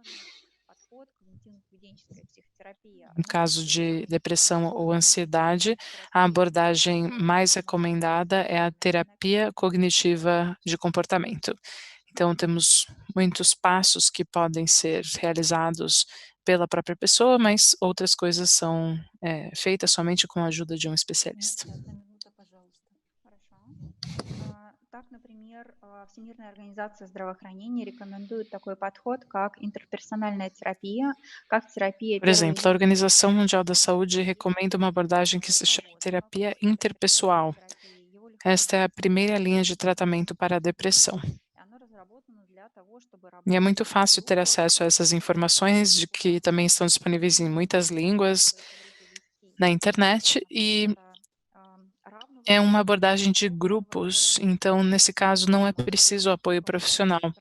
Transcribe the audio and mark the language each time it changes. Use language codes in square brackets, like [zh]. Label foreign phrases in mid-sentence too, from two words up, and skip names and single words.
[pt] No caso de depressão ou ansiedade, a abordagem mais recomendada é a terapia cognitiva de comportamento. Então, temos muitos passos que podem ser realizados pela própria pessoa, mas outras coisas são feitas somente com a ajuda de um especialista. [ru] например, Всемирная организация здравоохранения рекомендует такой подход, как интерперсональная терапия, как терапия [pt] Por [ru] первой [pt] exemplo, a [ru] линии. [pt] Organização Mundial da Saúde recomenda uma abordagem que se chama terapia interpessoal. Esta é a primeira linha de tratamento para a depressão. E é muito fácil ter acesso a essas informações, de que também estão disponíveis em muitas línguas na internet, e é uma abordagem de grupos, então, nesse caso, não é preciso apoio profissional.